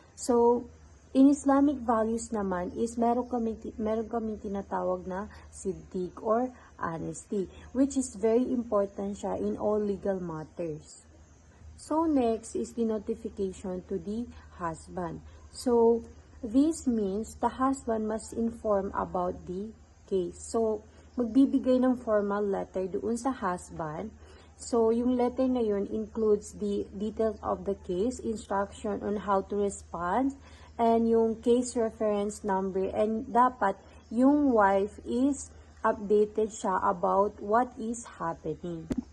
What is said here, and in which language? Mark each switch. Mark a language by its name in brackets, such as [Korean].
[English] So, in Islamic values naman is [Filipino] meron kami tinatawag na [English] siddiq or honesty, which is very important siya in all legal matters. So, next is the notification to the husband. So, this means the husband must inform about the case. [Filipino] So, magbibigay ng [English] formal letter [Filipino] doon sa husband. [English] So, yung letter na yun includes the details of the case, instruction on how to respond, and yung case reference number. And [Filipino] dapat yung [English] wife is updated siya about what is happening.